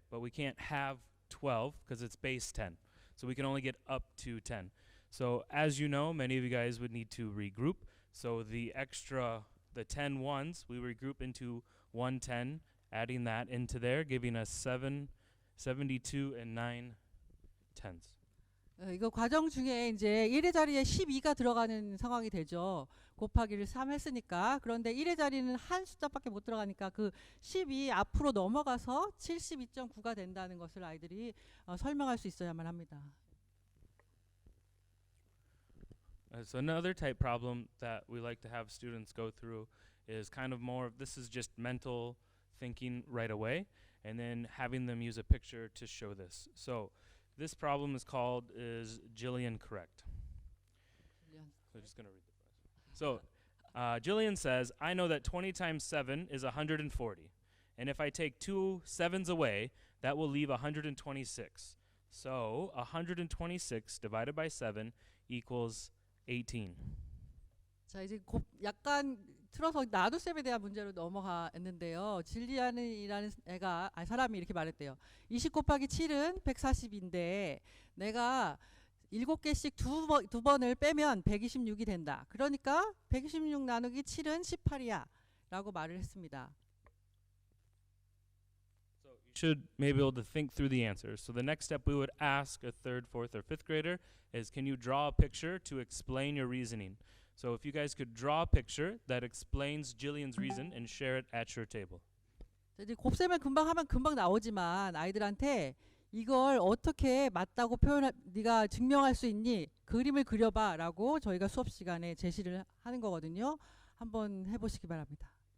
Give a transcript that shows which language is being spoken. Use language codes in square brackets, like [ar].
[en] But we can't have 12 because it's base 10. So we can only get up to 10. So as you know, many of you guys would need to regroup. So the 10 ones, we regroup into 110, adding that into there, giving us 7, 72, and 9 tens. [ko] 이거 과정 중에 이제 1의 자리에 12가 들어가는 상황이 되죠. 곱하기를 3 했으니까. 그런데 1의 자리는 한 숫자밖에 못 들어가니까 그 10이 앞으로 넘어가서 72.9가 된다는 것을 아이들이 설명할 수 있어야만 합니다. [en] So another type problem that we like to have students go through is kind of more of this is just mental thinking right away, and then having them use a picture to show this. So this problem is called is Jillian correct? So just gonna read the question. So Jillian says, I know that 20 times 7 is 140. And if I take 2 7s away, that will leave 126. So 126 divided by 7 equals 18. [ko] 자, 이제 약간 틀어서 나눗셈에 대한 문제로 넘어갔는데요. 질리안이라는 사람이 이렇게 말했대요. 20 곱하기 7은 140인데 내가 7개씩 두 번을 빼면 126이 된다. 그러니까 126 나누기 7은 18이야 라고 말을 했습니다. [en] So you should maybe be able to think through the answers. So the next step we would ask a 3rd, 4th, or 5th grader is, can you draw a picture to explain your reasoning? So if you guys could draw a picture that explains Jillian's reason and share it at your table. [ko] 이제 곱셈을 금방 하면 금방 나오지만 아이들한테 이걸 어떻게 맞다고 네가 증명할 수 있니? 그림을 그려봐라고 저희가 수업 시간에 제시를 하는 거거든요. 한번 해보시기 바랍니다.